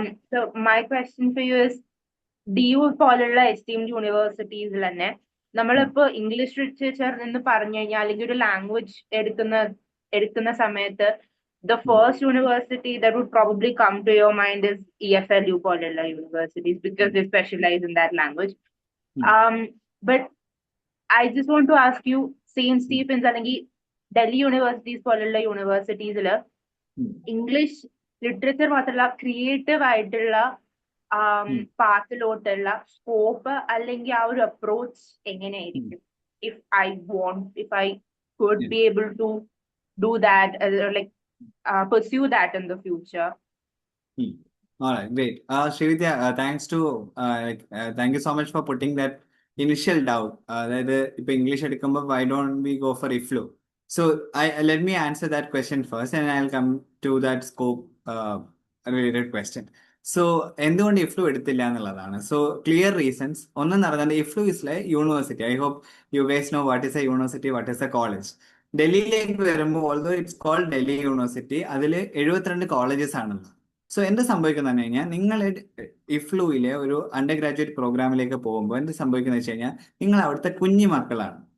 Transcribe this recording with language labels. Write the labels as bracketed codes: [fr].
[en] So my question for you is, DU പോലുള്ള esteemed universities തന്നെ നമ്മളിപ്പോ ഇംഗ്ലീഷ് ലിറ്ററേച്ചർ എന്ന് പറഞ്ഞു കഴിഞ്ഞാൽ അല്ലെങ്കിൽ ഒരു ലാംഗ്വേജ് എടുക്കുന്ന സമയത്ത് the first university that would probably come to your mind is EFLU പോലുള്ള universities because they specialize in that language. But I just want to ask you, St. [ml] Stephen's അല്ലെങ്കിൽ Delhi universities പോലുള്ള യൂണിവേഴ്സിറ്റീസിൽ ഇംഗ്ലീഷ് ലിറ്ററേച്ചർ മാത്രമല്ല creative ആയിട്ടുള്ള പാത്തിലോട്ടുള്ള scope അല്ലെങ്കിൽ ആ ഒരു approach എങ്ങനെയായിരിക്കും? [en] if I could be able to do that, like pursue that in the future. All right, great. Srividya, thank you so much for putting that initial doubt. അതായത് ഇപ്പൊ English എടുക്കുമ്പോൾ why don't we go for IFLU? So let me answer that question first and I'll come to that scope related question. [ml] So എന്തുകൊണ്ട് ഇഫ്ലു എടുത്തില്ല എന്നുള്ളതാണ്. So clear reasons. [en] ഒന്നെന്ന് പറഞ്ഞാൽ EFLU is a university. I hope you guys know what is a university, what is a college. [ml] ഡൽഹിയിലേക്ക് വരുമ്പോൾ although it's called Delhi university, അതിൽ 72 colleges ആണല്ലോ. So എന്ത് സംഭവിക്കുന്ന പറഞ്ഞു കഴിഞ്ഞാൽ, നിങ്ങൾ ഇഫ്ലുവിലെ ഒരു അണ്ടർ ഗ്രാജുവേറ്റ് പ്രോഗ്രാമിലേക്ക് പോകുമ്പോൾ എന്ത് സംഭവിക്കുന്ന വെച്ച് കഴിഞ്ഞാൽ, നിങ്ങൾ അവിടുത്തെ കുഞ്ഞു മക്കളാണ്.